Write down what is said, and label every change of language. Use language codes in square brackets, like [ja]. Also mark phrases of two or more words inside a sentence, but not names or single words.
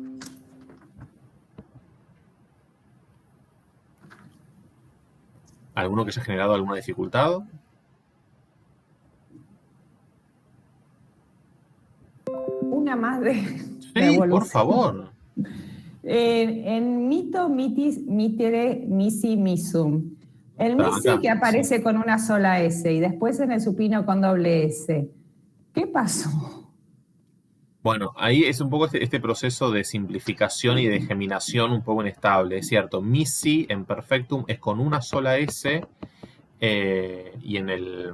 [es] ¿Alguno que haya generado alguna dificultad? Una más de Sí, evolución. por favor. En mito, [la] mitis, mitere, misi, misum. [es] El Pero misi acá, que aparece sí. con una sola S y después en el supino con doble S. ¿Qué pasó? Bueno, ahí es un poco este proceso de simplificación y de geminación un poco inestable, es cierto. Misi en perfectum es con una sola S y en el...